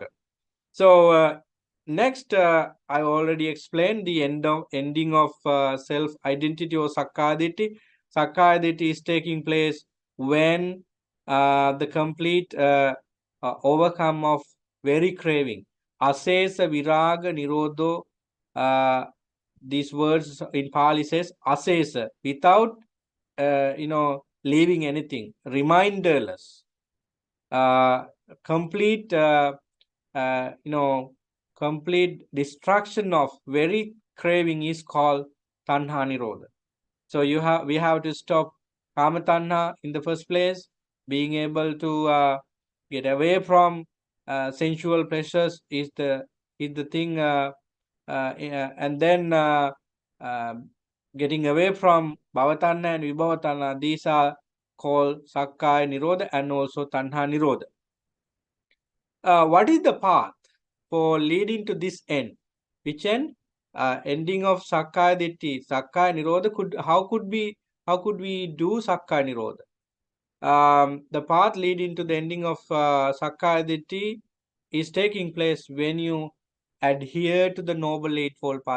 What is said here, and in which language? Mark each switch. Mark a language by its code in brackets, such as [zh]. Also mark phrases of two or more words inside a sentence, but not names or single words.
[en] So next, I already explained the ending of self-identity or Sakkaya. Sakkaya is taking place when the complete overcome of very craving. [pi] Asesa viraga nirodho. [en] These words in Pali says asesa, without leaving anything, reminderless, complete. Uh, you know, complete destruction of very craving is called [pi] tanha nirodha. [en] So we have to stop [pi] kama tanha [en] in the first place. Being able to get away from sensual pleasures is the thing, and then getting away from bhavatanha and vibhavatanha. These are called [pi] sakkaya nirodha [en] and also [pi] tanha nirodha. [en] What is the path for leading to this end? Which end? Ending of [pi] Sakkaya Ditthi, Sakkaya Nirodha. [en] How could we do [pi] Sakkaya Nirodha? [en] The path leading to the ending of [pi] Sakkaya Ditthi [en] is taking place when you adhere to the Noble Eightfold Path.